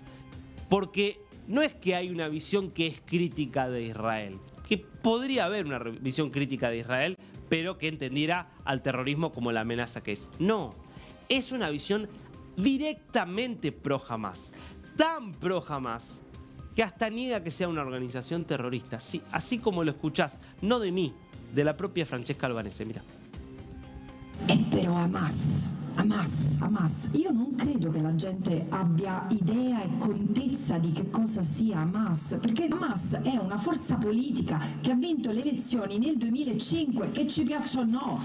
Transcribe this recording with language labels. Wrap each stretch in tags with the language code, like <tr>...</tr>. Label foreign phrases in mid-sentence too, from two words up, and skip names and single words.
<es>Porque no es que hay una visión que es crítica de Israel, que podría haber una visión crítica de Israel, pero que entendiera al terrorismo como la amenaza que es. No, es una visión directamente pro Hamás, tan pro Hamás que hasta niega que sea una organización terrorista. Sí, así como lo escuchás, no de mí, de la propia Francesca Albanese, mira.</es> <it>Però Hamas. Io non credo che la gente abbia idea e contezza di che cosa sia Hamas, perché Hamas è una forza politica che ha vinto le elezioni nel 2005, che ci piaccia o no.</it>